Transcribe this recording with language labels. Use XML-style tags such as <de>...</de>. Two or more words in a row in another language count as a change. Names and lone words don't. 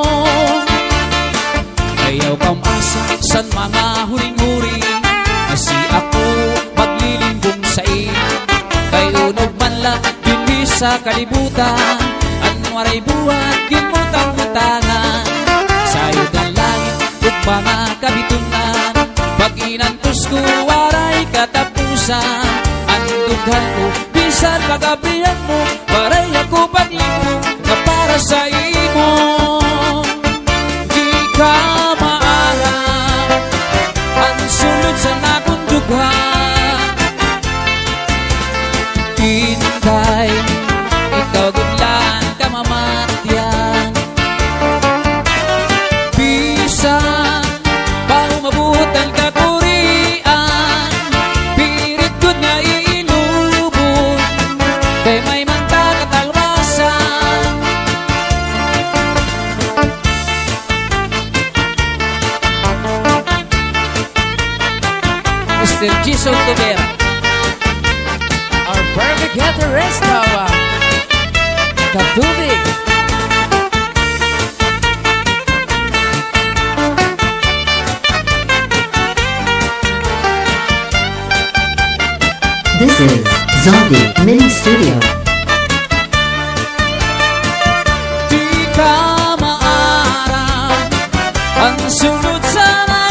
<war>Ayaw kamasa san mga huring-huring kasi ako maglilimbong sa iyo kay unog man lang din sa kalibutan ang waray buhat kinutang-butangan sayo ng langit ug mga kabitunan pag inantos ko waray katapusan ang dughan ko bisan pagabrihan mo waray ako paglibong na para sa imo. Di ka maarang ang sulod sa nakong dughan hintay ikaw gudlan ka mamatyan bisan paumabutan ka kurian pirit gud nga iilubon kay may manta katalwasan.</war> <en>Mr. Jason Tobera, our perfect guitarist now, Katubig. This is Zombie Mini Studio.</en> <war>Di ka maarang ang sunod sa</war>